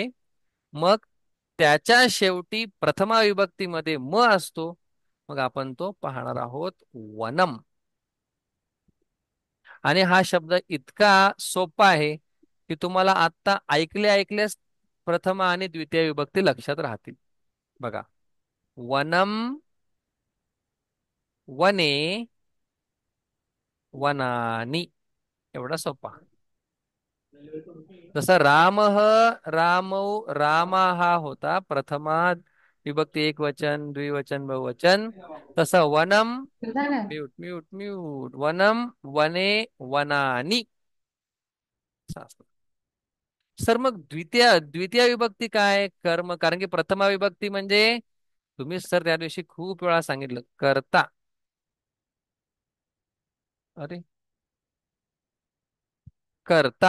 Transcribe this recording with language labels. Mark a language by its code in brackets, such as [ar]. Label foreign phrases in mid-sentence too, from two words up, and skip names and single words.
[mr] मग त्याच्या शेवटी प्रथमा विभक्तीमध्ये म असतो, मग आपण तो पाहणार आहोत, वनम. आणि हा शब्द इतका सोपा आहे की तुम्हाला आता ऐकल्यास प्रथमा आणि द्वितीय विभक्ती लक्षात राहतील. बघा, [sa] वनम, वने, वनानी. [mr] एवढा सोपा. जसं [sa] रामौ रामा [mr] हा होता प्रथमा विभक्ती एक वचन द्विवचन बहुवचन. तसं वनम, म्यूट म्यूट म्यूट, [sa] वनम वने वनानी [mr] असं असतं. सर मग द्वितीय विभक्ती काय? कर्म. कारण की प्रथमा विभक्ती म्हणजे तुम्ही सर त्या दिवशी खूप वेळा सांगितलं करता. अरे करता.